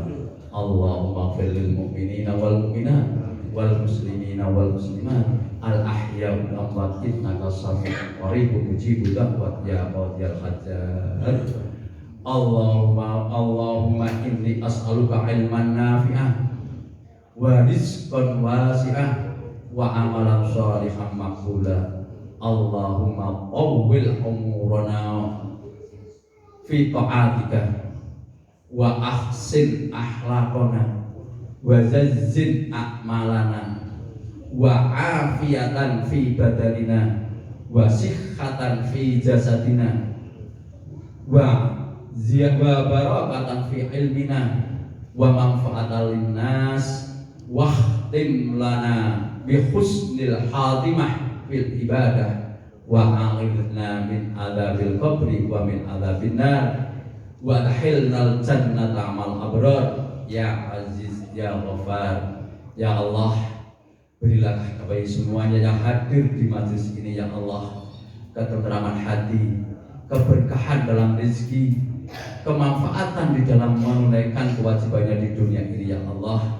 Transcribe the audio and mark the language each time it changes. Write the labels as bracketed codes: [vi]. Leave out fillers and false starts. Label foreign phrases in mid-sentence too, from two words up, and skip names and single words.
[ar] اللهم اغفر للمؤمنين والمؤمنات والمسلمين والمسلمات الأحياء والأموات إنك سميع قريب مجيب الدعوات يا قاضي الحاجات. اللهم إني أسألك علما نافعا ورزقا واسعا وعملا صالحا مقبولا. اللهم قو أمورنا في طاعتك وأحسن أخلاقنا وزين أعمالنا وعافية في أبداننا وصحة في أجسادنا وبركة في علمنا ومنفعة للناس واختم لنا بحسن الخاتمة في العبادة وأعذنا من عذاب القبر ومن عذاب النار وأدخلنا الجنة مع الأبرار يا عزيز يا غفار. [id] Ya Allah, berilah kepada semuanya yang hadir di majelis ini ya Allah ketenteraman hati, keberkahan dalam rezeki, kemanfaatan di dalam menunaikan kewajibannya di dunia ini ya Allah.